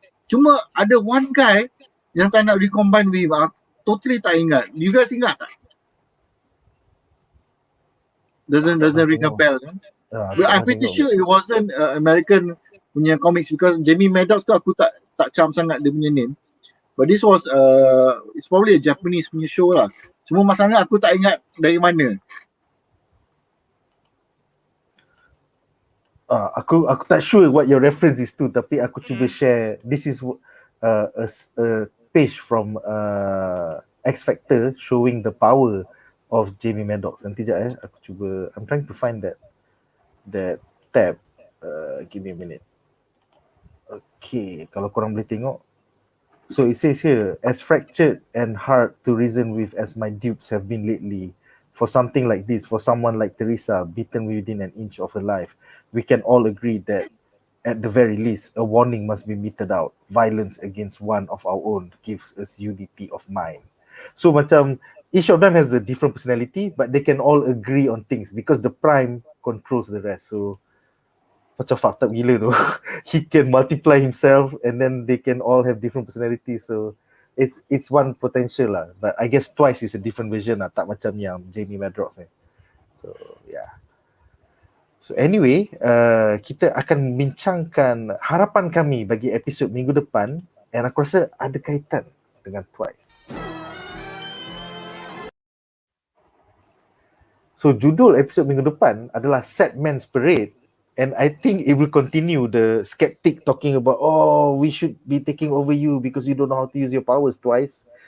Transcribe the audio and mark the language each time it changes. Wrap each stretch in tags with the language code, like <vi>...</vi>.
<ms>Cuma ada</ms> <en>one guy</en> <ms>yang tak nak</ms> <en>recombine with him.</en> <ms>Totally tak ingat.</ms> <en>You guys</en> <ms>ingat tak?</ms> <en>Doesn't ring a bell kan? But I'm pretty sure it wasn't American punya comics, because Jamie Maddox</en> <ms>tu aku tak charm sangat dia punya</ms> <en>name. But this was it's probably a Japanese</en> <ms>punya</ms> <en>show lah.</en> <ms>Cuma masalahnya aku tak ingat dari mana. Aku tak</ms> <en>sure what your reference is to,</en> <ms>tapi aku cuba</ms> <en>share. This is a page from X Factor showing the power of Jamie Maddox.</en> <ms>Nanti sekejap aku cuba.</ms> <en>I'm trying to find that tab. Give me a minute.</en> <ms>Okay, kalau korang boleh tengok.</ms> <en>So it says here, as fractured and hard to reason with as my dupes have been lately, for something like this, for someone like Teresa, beaten within an inch of her life, we can all agree that at the very least, a warning must be meted out. Violence against one of our own gives us unity of mind. So macam, each of them has a different personality, but they can all agree on things because the prime controls the rest. So macam fucked up</en> <ms>gila tu.</ms> <en>He can multiply himself, and then they can all have different personalities. So it's one potential lah. But I guess Twice is a different version lah,</en> <ms>tak macam yang Jamie Madrox ni.</ms> <en>So yeah.</en> <ms>So anyway, kita akan bincangkan harapan kami bagi episod minggu depan, and aku rasa ada kaitan dengan Twice. So judul episod minggu depan adalah Sad Man's Parade.</ms> <en>And I think it will continue the skeptic talking about, oh, we should be taking over you because you don't know how to use your powers Twice.</en>